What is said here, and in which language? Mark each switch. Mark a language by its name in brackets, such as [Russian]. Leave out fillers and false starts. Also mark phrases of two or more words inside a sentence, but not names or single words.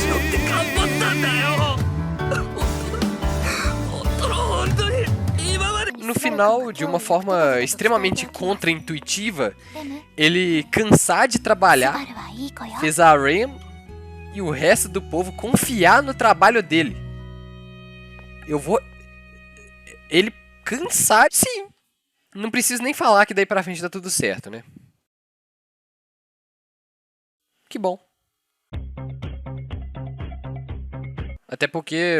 [Portuguese] No final, de uma forma extremamente contraintuitiva, ele, cansar de trabalhar, [Japanese] スバルはいい子よ [Portuguese] fez a Ram e o resto do povo confiar no trabalho dele. Ele cansar... Sim. Não preciso nem falar que daí pra frente dá tudo certo, né? Que bom. Até porque...